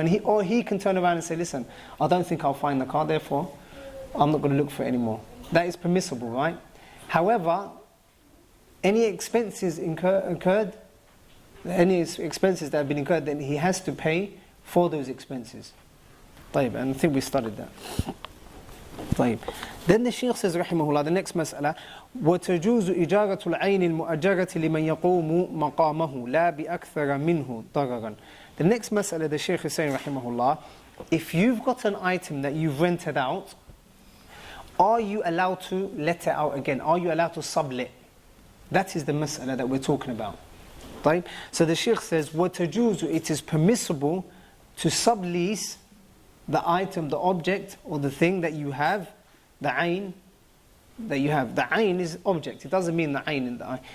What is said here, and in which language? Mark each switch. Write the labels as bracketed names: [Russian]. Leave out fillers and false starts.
[English] And he can turn around and say, listen, I don't think I'll find the car, therefore I'm not going to look for it anymore. That is permissible, right? However, any expenses incurred, any expenses that have been incurred, then he has to pay for those expenses. طيب, and I think we studied that. [Arabic] طيب. [English] Then the Shaykh says rahimahullah, the next [Arabic] مسألة وتجوز إجارة العين المؤجرة لمن يقوم مقامه لا بأكثر منه ضررا. [English] The next مسألة the Shaykh is saying rahimahullah, if you've got an item that you've rented out, are you allowed to let it out again? Are you allowed to sublet? That is the mas'ala that we're talking about. Right? So the Shaykh says, وَتَجُوزُ, it is permissible to sublease the item, the object, or the thing that you have, the ayn that you have. The ayn is object. It doesn't mean the ayn in the eye.